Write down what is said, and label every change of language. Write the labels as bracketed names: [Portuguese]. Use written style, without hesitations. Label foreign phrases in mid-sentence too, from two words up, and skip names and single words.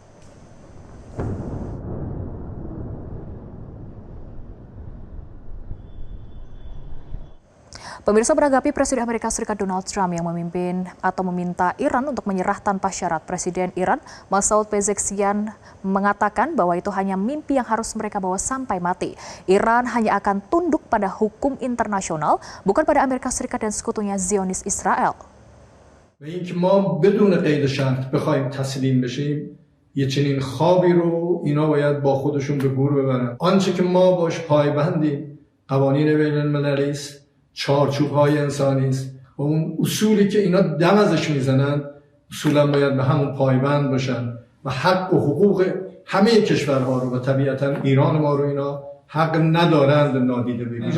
[Indonesian] Pemirsa, menanggapi Presiden Amerika Serikat Donald Trump yang memimpin atau meminta Iran untuk menyerah tanpa syarat, Presiden Iran Masoud Pezeshkian mengatakan bahwa itu hanya mimpi yang harus mereka bawa sampai mati. Iran hanya akan tunduk pada hukum internasional, bukan pada Amerika Serikat dan sekutunya Zionis Israel. [Persian] اینکه ما بدون قید شرط بخوایم تسلیم بشیم یه چنین خوابی رو اینا باید با خودشون به گور ببرن. آنچه که ما باش پایبندیم قوانین بین المللی است، چارچوب‌های انسانی است، و اون اصولی که اینا دم ازش میزنن اصولا باید به همون پایبند باشن و حق و حقوق همه کشورها رو و طبیعتا ایران ما رو اینا حق ندارند نادیده بگیرند.